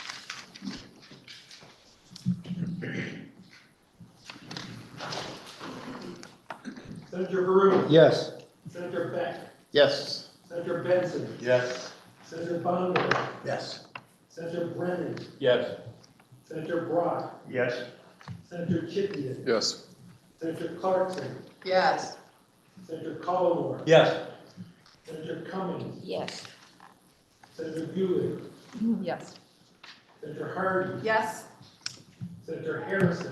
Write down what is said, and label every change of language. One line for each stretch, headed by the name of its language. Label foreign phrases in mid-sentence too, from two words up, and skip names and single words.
English: Senator Baru. Yes. Senator Beck. Yes. Senator Benson. Yes. Senator Bonner. Yes. Senator Brennan. Yes. Senator Brock. Yes. Senator Chippian. Yes. Senator Clarkson. Yes. Senator Collmore. Yes. Senator Cummings. Yes. Senator Bueller. Yes. Senator Hardy. Yes. Senator Harrison.